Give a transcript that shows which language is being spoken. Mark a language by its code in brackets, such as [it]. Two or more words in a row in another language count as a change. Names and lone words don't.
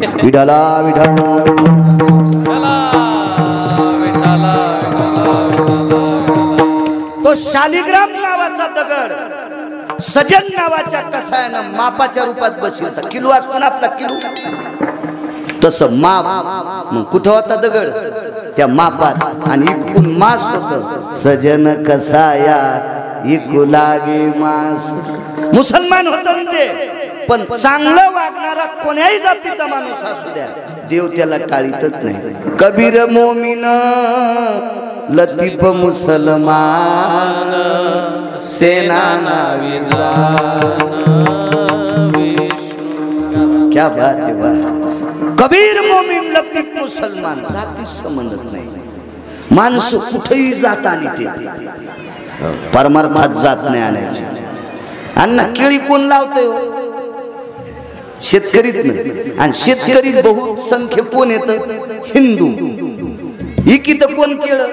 [mr] विठाला विठाला तो शालिग्राम नावाचा दगड सजन नावाच्या कसायानं मापाच्या रूपात बसवला। किलो असतो ना आपला किलो, तसं माप। मग कुठं होता दगड? त्या मापात, आणि इकून मास होत। सजन कसाया इकू लागे मास। मुसलमान होत ते, पण चांगलं वागणारा कोण्याही जातीचा माणूस असू द्या, देव त्याला टाळीतच नाही। कबीर मोमीन लतीफ मुसलमान, सेना नावी जान। [hi] क्या बात है, वाह। [mr] कबीर मोमीन लतीफ मुसलमान, जाती संबंधत नाही। माणसं कुठेही जात आणि ते परमार्थात जात नाही आणायची। अण्णा केळी कोण लावतोय हो? शेतकरीच नाही, आणि शेतकरी बहुत संख्य कोण येतं? हिंदू। इकित कोण केळं?